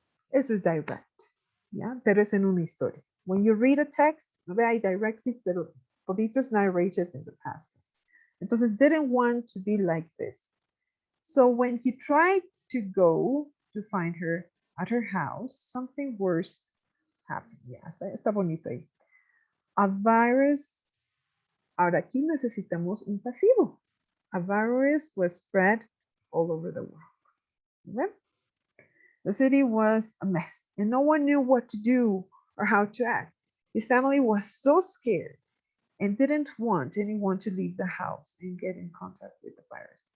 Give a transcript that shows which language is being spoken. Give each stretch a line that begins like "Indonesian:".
Spanish: Eso es direct. ¿Ya? Pero es en una historia.
English: When you read a text,
Spanish: no ve, hay direct speech, pero toditos
English: narrated in the past tense.
Spanish: Entonces,
English: didn't want to be like this. So when he tried to go to find her at her house, something worse happened.
Spanish: Yeah, está bonito ahí. A virus, ahora aquí necesitamos un pasivo.
English: A virus was spread all over the world. Okay? The city was a mess, and no one knew what to do or how to act. His family was so scared and didn't want anyone to leave the house and get in contact with the virus.